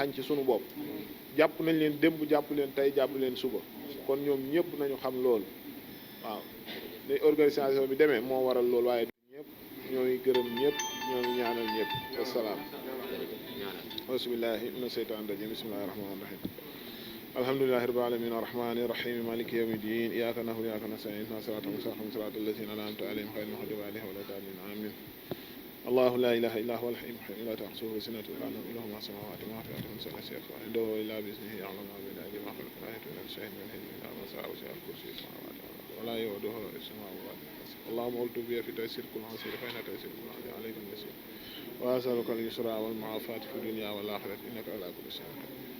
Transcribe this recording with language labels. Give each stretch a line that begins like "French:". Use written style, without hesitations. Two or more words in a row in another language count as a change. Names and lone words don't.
Wolof: xañ ci suñu bopp jàpp nañ leen démb jàpp leen tey jàpp leen suba kon ñoom ñëpp nañu xam loolu waaw ni organisation bi demee moo waral loolu waaye du ñëpp ñooy gërëm ñëpp ñoo ngi ñaanal ñëpp
Arabic: والسلام بسم الله من الشيطان الرجيم بسم الله الرحمن الرحيم الحمد لله رب العالمين الرحمن الرحيم مالك يوم الدين إياك نعبد وإياك نستعين اهدنا الصراط المستقيم صراط الذين أنعمت عليهم غير المغضوب عليهم ولا الضالين آمين الله لا إله إلا هو الحي القيوم لا تأخذه سنة ولا نوم له ما في السماوات وما في الأرض من شيء عنده إلا بإذنه يعلم ما بين أيديهم وما خلفهم لا يحيطون بشيء من علمه إلا ما شاء وسع كرسيه السماوات والأرض ولا يؤوده حفظهما وهو العلي العظيم اللهم ألطف بي في تيسير كل عسير فإن تيسير كل عسير عليك اليسير وأسألك اليسرى والمعافاة في الدنيا والآخرة إنك على كل شيء قدير